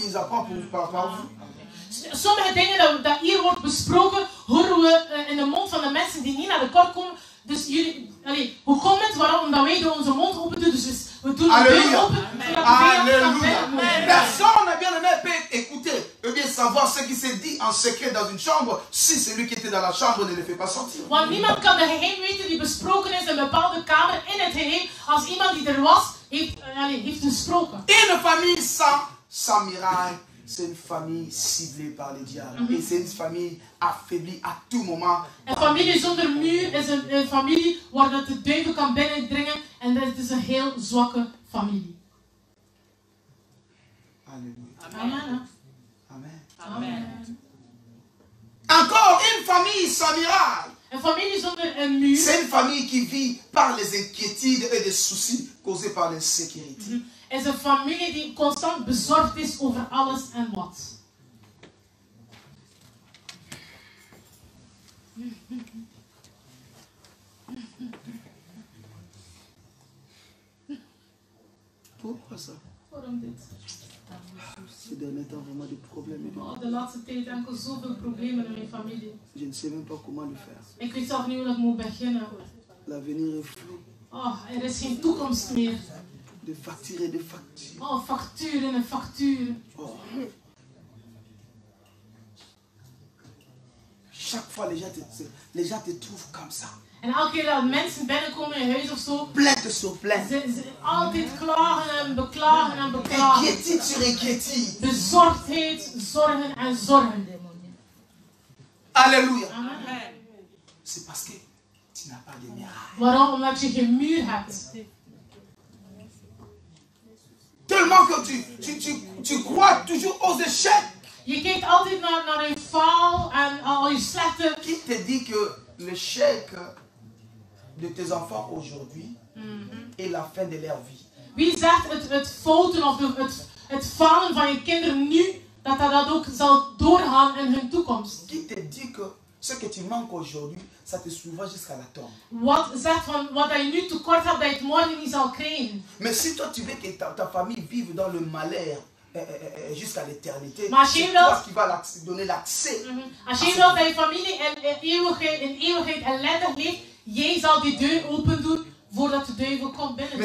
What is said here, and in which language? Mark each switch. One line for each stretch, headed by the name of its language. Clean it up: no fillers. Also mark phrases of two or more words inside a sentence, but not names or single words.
French: Ils apprennent par vous.
Dutch: Sommige dingen dat hier wordt besproken, horen we in de mond van de mensen die niet naar de kerk komen. Dus jullie, hoe komt het? Waarom? Omdat wij onze mond open doen. Dus we doen de deur open, zodat de vijand kan binnenkomen.
French: Personne, bien aimé, peut écouter, peut bien savoir ce qui se dit en secret dans une chambre si celui qui était dans la chambre ne le fait pas sortir.
Dutch: Want niemand kan de geheim weten die besproken is in een bepaalde kamer in het geheim. Als iemand die er was, heeft gesproken.
French: Une famille sans miracle, c'est une famille ciblée par les diables. Et c'est une famille affaiblie à tout moment.
Dutch: Een familie zonder muur is een familie waar dat de duivel kan binnendringen. En dat is een heel zwakke familie.
French: Alléluia. Amen. Amen. Amen. Encore une famille sans miracle.
Dutch: Een familie zonder een muur.
French: C'est une famille qui vit par les inquiétudes et les soucis causés par l'insécurité.
Dutch: Is een familie die constant bezorgd is over alles en wat.
French: Pourquoi ça?
Dutch: Waarom dit?
French: Ces derniers temps, vraiment des problèmes.
Dutch: Oh, de laatste tijd enkel zoveel problemen in mijn familie.
French: Je ne sais même pas comment le faire.
Dutch: Ik weet zelf niet hoe ik moet beginnen.
French: L'avenir est flou.
Dutch: Oh, er is geen toekomst meer.
French: De factures et de factures.
Dutch: Oh, facturen en facturen. Oh.
French: Chaque fois, les gens te trouvent comme ça.
Dutch: En elke keer dat mensen binnenkomen in je huis of zo,
French: Plainte sur plainte.
Dutch: ze altijd klagen en beklagen en beklagen.
French: Inquiétude sur inquiétude.
Dutch: Bezorgdheid, zorgen en zorgen.
French: Alléluia. Amen. C'est parce que tu n'as pas de miracle.
Dutch: Waarom? Omdat je geen muur hebt.
French: Tellement que tu crois toujours aux échecs.
Dutch: Je kijkt altijd naar je faal en al je slechte.
French: Qui te dit que l'échec de tes enfants aujourd'hui est la fin de leur vie?
Dutch: Wie zegt het fouten of het falen van je kinderen nu, dat ook zal doorgaan in hun toekomst?
French: Qui te dit que ce que tu manques aujourd'hui, ça te suivra jusqu'à la tombe?
Dutch: Wat zegt van wat je nu tekort hebt, dat je het morgen niet zal krijgen?
French: Mais si toi tu veux que ta famille vive dans le malheur jusqu'à l'éternité,
Dutch: Maar
French: c'est toi qui vas donner l'accès.
Dutch: Als je wilt dat je familie in eeuwigheid ellendig leeft, jij zal die deur open doen voordat de duivel komt binnen.